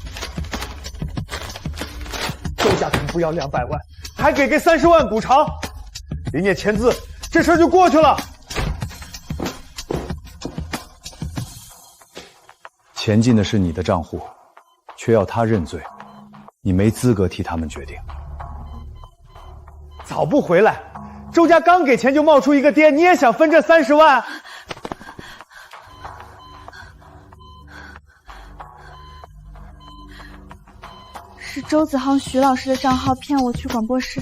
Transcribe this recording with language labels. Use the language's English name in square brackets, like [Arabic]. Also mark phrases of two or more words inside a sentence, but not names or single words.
[Chinese] 周家同不要200萬，還給個30萬補償，林念签字，这事儿就过去了。钱进的是你的账户，却要他認罪，你沒資格替他們決定。早不回來，周家剛給錢就冒出一個爹，你也想分這30萬？是周子航、徐老師的賬號騙我去廣播室。